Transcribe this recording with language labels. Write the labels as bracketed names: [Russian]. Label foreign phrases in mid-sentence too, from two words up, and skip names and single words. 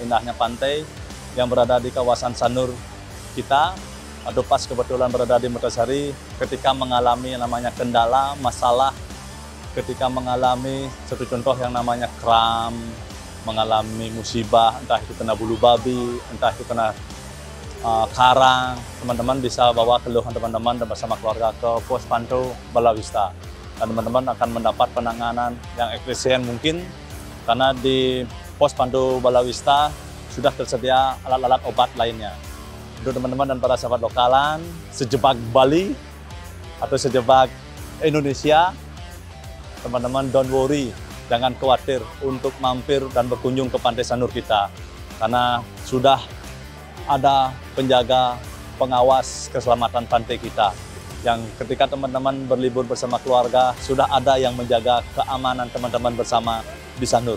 [Indonesian] indahnya pantai yang berada di kawasan Sanur kita, atau pas kebetulan berada di Mertasari, ketika mengalami namanya kendala, masalah, ketika mengalami satu contoh yang namanya kram, mengalami musibah, entah itu kena bulu babi, entah itu kena karang, teman-teman bisa bawa keluhan teman-teman dan bersama keluarga ke pos pantau balawista. dan teman-teman akan mendapat penanganan yang efisien mungkin karena di pos Pantu Balawista sudah tersedia alat-alat obat lainnya. Untuk teman-teman dan para sahabat lokalan, sejebak Bali atau sejebak Indonesia, teman-teman [English] don't worry, [Indonesian] jangan khawatir untuk mampir dan berkunjung ke Pantai Sanur kita. Karena sudah ada penjaga pengawas keselamatan pantai kita. Yang ketika teman-teman berlibur bersama keluarga, sudah ada yang menjaga keamanan teman-teman bersama di Sanur.